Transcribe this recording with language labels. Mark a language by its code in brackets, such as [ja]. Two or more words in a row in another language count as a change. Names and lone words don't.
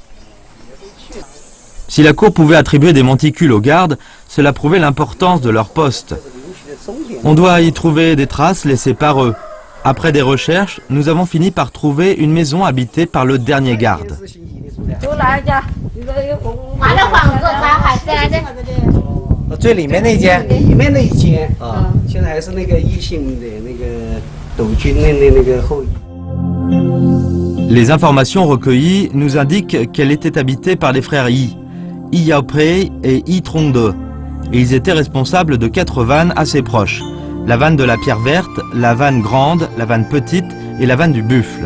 [fr] Si la cour pouvait attribuer des monticules aux gardes, cela prouvait l'importance de leur poste. On doit y trouver des traces laissées par eux. Après des recherches, nous avons fini par trouver une maison habitée par le dernier garde. [zh] 完了房子它还在的。最里面那间，里面那一间啊，现在还是那个异姓的那个斗军的那个后裔。 [fr] Les informations recueillies nous indiquent qu'elle était habitée par les frères Yi, Yi Yaoprei et Yi Trongde. Et ils étaient responsables de 4 vannes assez proches. La vanne de la pierre verte, la vanne grande, la vanne petite et la vanne du buffle.